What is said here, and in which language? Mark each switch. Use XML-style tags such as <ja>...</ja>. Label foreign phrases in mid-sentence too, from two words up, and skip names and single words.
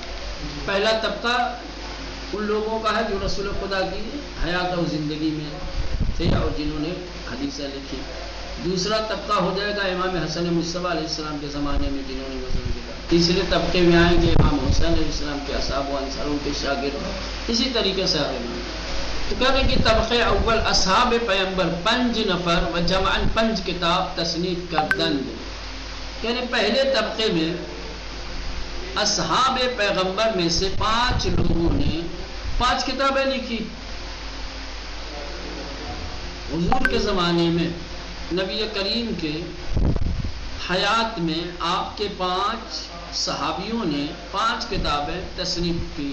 <ur>پہلا طبقہ ان لوگوں کا ہے جو رسول خدا کی حیات اور زندگی میں تھے اور جنہوں نے حدیثیں لکھی. دوسرا طبقہ ہو جائے گا امام حسن مصطفیٰ</ur> <ar>علیہ السلام</ar> <ur>کے زمانے میں جنہوں نے وزن کیا. تیسرے طبقے میں آئیں گے امام حسین</ur> <ar>علیہ السلام</ar> <ur>کے اصحاب و انصار کے شاگرد. اسی طریقے سے آگے تو کہہ رہے کہ</ur> <fa>طبقہ اول اصحاب پیغمبر 5 نفر و جمعاً 5 کتاب تصنیف کردند.</fa> <ur>یعنی پہلے طبقے میں اصحاب پیغمبر میں سے 5 لوگوں نے 5 کتابیں لکھی. حضور کے زمانے میں نبی کریم کے حیات میں آپ کے 5 صحابیوں نے 5 کتابیں تصنیف کی.</ur>